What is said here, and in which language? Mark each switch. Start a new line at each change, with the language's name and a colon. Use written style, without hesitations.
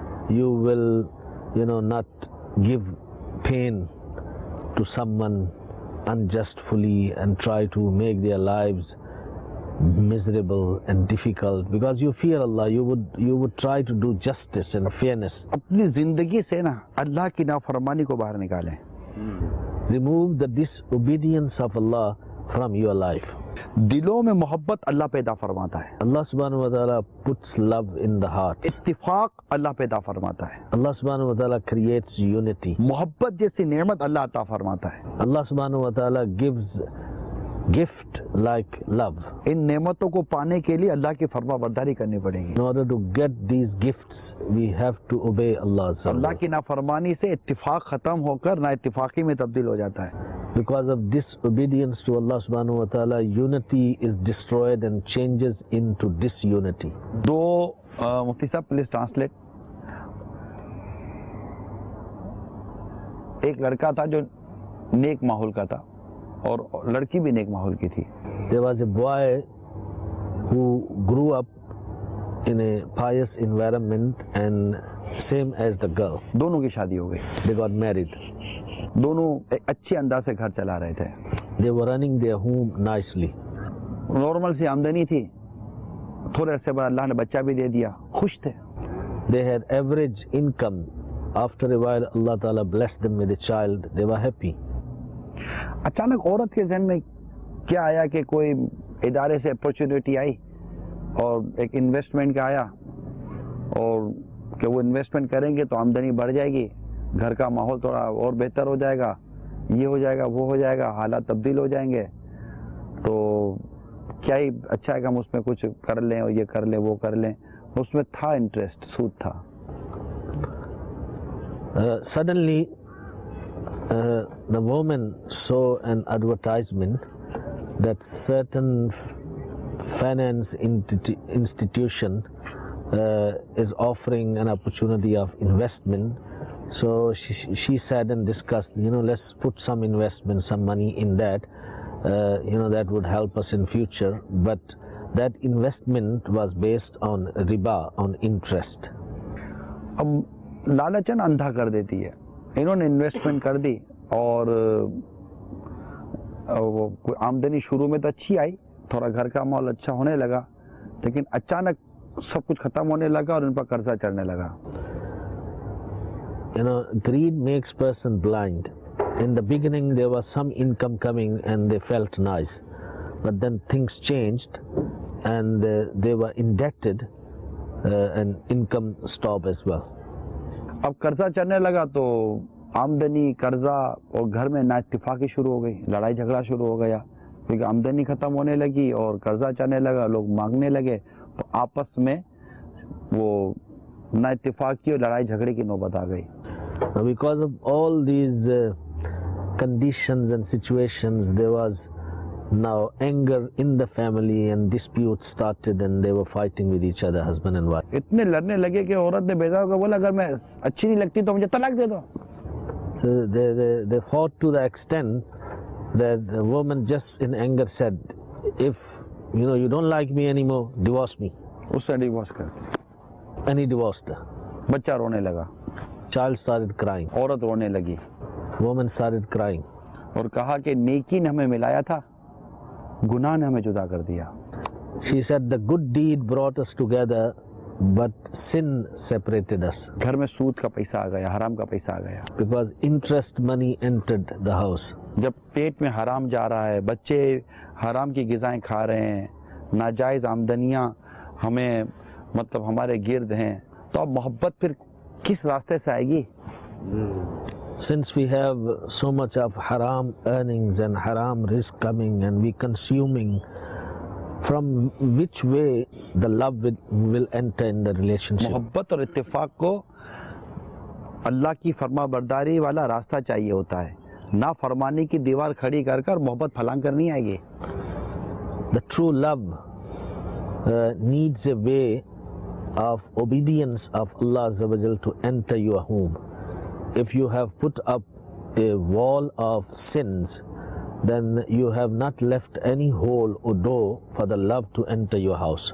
English: You will, not give pain to someone unjustly and try to make their lives miserable and difficult. Because you fear Allah, you would try to do justice and fairness.
Hindi: अपनी जिंदगी से ना अल्लाह की नाफरमानी को बाहर निकालें.
English: Remove the disobedience of Allah from your life.
Hindi: दिलों में मोहब्बत अल्लाह पैदा फरमाता है.
English: Allah subhanahu wa ta'ala puts love in the heart.
Hindi: इत्तिफाक अल्लाह पैदा फरमाता है.
English: Allah subhanahu wa ta'ala creates unity.
Hindi: मोहब्बत जैसी नेमत अल्लाह अता फरमाता है.
English: Allah subhanahu wa ta'ala gives gift like love.
Hindi: इन नेमतों को पाने के लिए अल्लाह की फरमाबरदारी करनी पड़ेगी.
English: In order to get these gifts, we have to obey Allah.
Hindi: अल्लाह की नाफरमानी से इत्तिफाक खत्म होकर ना इत्तिफाकी में तब्दील हो जाता है.
English: Because of disobedience to Allah subhanahu wa ta'ala, unity is destroyed and changes into disunity.
Hindi: दो मुफ्ती साहब
English: Please translate.
Hindi: एक लड़का था जो नेक माहौल का था और लड़की भी नेक माहौल की थी.
English: There was a boy who grew up in a pious environment and same as the girl.
Hindi: दोनों की शादी हो गई.
English: They got married.
Hindi: दोनों एक अच्छे अंदाज से घर चला रहे थे.
English: They were running their home nicely.
Hindi: Normal सी आमदनी थी. थोड़े अरसे बाद अल्लाह ने बच्चा भी दे दिया. खुश थे.
English: They had average income. After a while, Allah Ta'ala blessed them with a child. They were happy.
Hindi: अचानक औरत के जहन में क्या आया कि कोई इदारे से अपॉर्चुनिटी आई और एक इन्वेस्टमेंट का आया और कि वो इन्वेस्टमेंट करेंगे तो आमदनी बढ़ जाएगी, घर का माहौल थोड़ा और बेहतर हो जाएगा, ये हो जाएगा, वो हो जाएगा, हालात तब्दील हो जाएंगे, तो क्या ही अच्छा है कि हम उसमें कुछ कर लें और ये कर लें वो कर लें. उसमें था इंटरेस्ट, सूद था.
English: Suddenly, the woman saw an advertisement that certain finance institution is offering an opportunity of investment. So she said and discussed, let's put some investment, some money in that, that would help us in future. But that investment was based on riba, on interest.
Hindi: अब लालचन अंधा कर देती है. इन्होंने investment कर दी और वो आमदनी शुरू में तो अच्छी आई, थोड़ा घर का माहौल अच्छा होने लगा, लेकिन अचानक सब कुछ खत्म होने लगा और इन पर कर्जा चढ़ने लगा.
English: Greed makes person blind. In the beginning there was some income coming and they felt nice, but then things changed and they were indebted and income stopped as well.
Hindi: अब कर्जा चढ़ने लगा तो आमदनी, कर्जा और घर में नाइत्तेफाकी शुरू हो गई, लड़ाई झगड़ा शुरू हो गया, क्योंकि आमदनी खत्म होने लगी और कर्जा चढ़ने लगा, लोग मांगने लगे, तो आपस में वो नाइत्तेफाकी और लड़ाई झगड़े की नौबत आ गई.
English: Because of all these conditions and situations, there was now anger in the family and disputes started and they were fighting with each other, husband and wife.
Hindi: इतने लड़ने लगे कि औरत ने बेजा होकर बोला, अगर मैं अच्छी नहीं लगती तो मुझे तलाक दे दो.
English: So they fought to the extent that the woman just in anger said, if you don't like me anymore, divorce me.
Hindi: उससे डिवोर्स कर.
English: And he divorced her.
Hindi: बच्चा रोने लगा.
English: Child started crying.
Hindi: औरत रोने लगी.
English: Woman started crying.
Hindi: और कहा कि नेकी ने हमें मिलाया था, गुनाह ने हमें जुदा कर दिया.
English: She said the good deed brought us together, but sin separated us.
Hindi: घर में सूद का पैसा आ गया, हराम का पैसा आ गया.
English: Because interest money entered the house.
Hindi: जब पेट में हराम जा रहा है, बच्चे हराम की ग़िज़ाएं खा रहे हैं, नाजायज़ आमदनियाँ हमें मतलब हमारे गिर्द हैं, तो अब मोहब्बत फिर किस रास्ते से आएगी?
English: Since we have so much of haram earnings and haram risk coming and we consuming, from which way the love will enter in the relationship?
Hindi: मोहब्बत और इत्तेफाक को अल्लाह की फरमाबरदारी वाला रास्ता चाहिए होता है. ना फरमानी की दीवार खड़ी कर कर मोहब्बत फलांग कर नहीं आएगी.
English: The true love needs a way of obedience of Allah Azza wa Jal to enter your home. If you have put up a wall of sins, then you have not left any hole or door for the love to enter your house.